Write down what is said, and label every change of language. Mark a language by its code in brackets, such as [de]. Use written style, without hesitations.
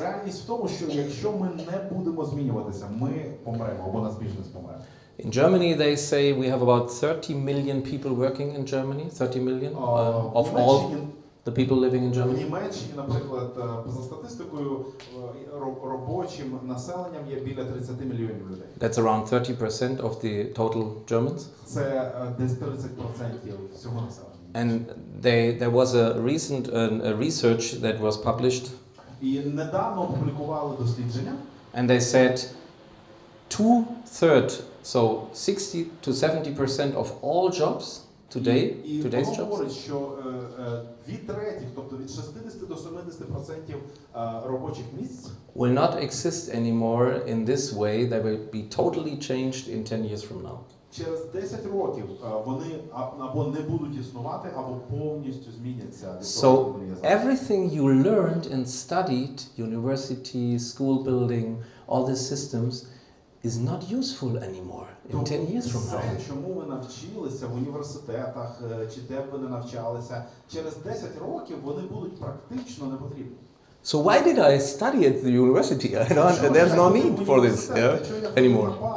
[uk] реальність в тому, що якщо ми не будемо змінюватися, ми помремо або наш бізнес помре. [en] In Germany, they say we have about 30 million people working in Germany. 30 million of all the people living in [uk] В [en] Germany. [uk] Німеччині, наприклад, за статистикою, робочим населенням є біля 30 мільйонів людей. [en] That's around 30% of the total Germans. [uk] Це десь 30% всього населення. [en] And there was a recent research that was published, [uk] І недавно опублікували дослідження. [en] and they said 2/3, so 60 to 70% of all jobs today, [uk] І [en] today's [uk] воно [en] jobs, [uk] говорить, що 2/3, тобто від 60 до 70% робочих місць [en] will not exist anymore in this way. They will be totally changed in 10 years from now. [uk] через 10 років вони або не будуть існувати, або повністю зміняться. від того, [en] So [uk] як вони є зараз. [en] everything you learned and studied, university, school building, all these systems, is not useful anymore in 10 years from now. [uk] Все, чому ви навчилися в університетах, чи де б ви не навчалися, через 10 років вони будуть практично не потрібні. [en] So why did I study at the university? There's no need for this anymore.